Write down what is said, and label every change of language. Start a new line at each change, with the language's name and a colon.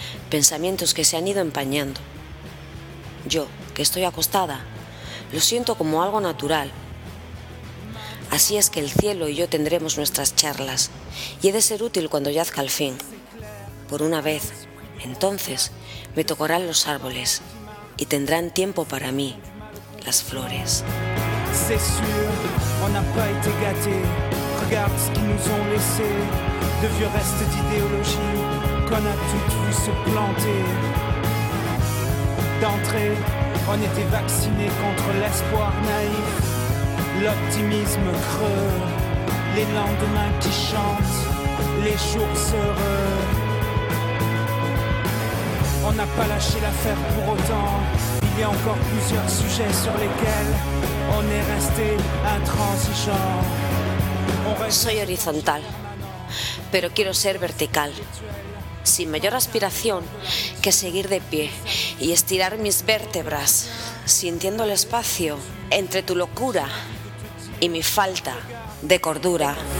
Spanish: Pensamientos que se han ido empañando. Yo, que estoy acostada, lo siento como algo natural. Así es que el cielo y yo tendremos nuestras charlas, y he de ser útil cuando yazca al fin. Por una vez, entonces, me tocarán los árboles, y tendrán tiempo para mí, las flores.
French: C'est sûr, on n'a pas été gâtés. Regarde ce qu'ils nous ont laissé. De vieux restes d'idéologie qu'on a toutes vu se planter. D'entrée, on était vaccinés contre l'espoir naïf. L'optimisme creux, les lendemains qui chantent, les jours heureux. On n'a pas lâché l'affaire pour autant. Il y a encore plusieurs sujets sur lesquels on est resté intransigeant.
Spanish: Soy horizontal, pero quiero ser vertical, sin mayor aspiración que seguir de pie y estirar mis vértebras, sintiendo el espacio entre tu locura y mi falta de cordura.